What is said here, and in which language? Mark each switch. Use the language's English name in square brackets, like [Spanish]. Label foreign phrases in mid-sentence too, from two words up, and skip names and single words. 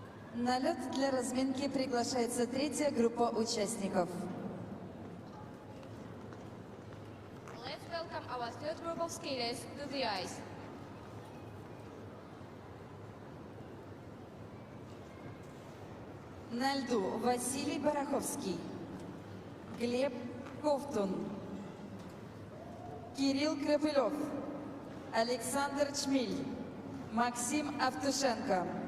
[Russian] На лед для разминки приглашается третья группа участников. [English] Let's welcome our third group of skaters to the ice. [Russian] На льду Василий Бараховский, Глеб Ковтун, Кирилл Крапылев, Александр Чмиль, Максим Автушенко.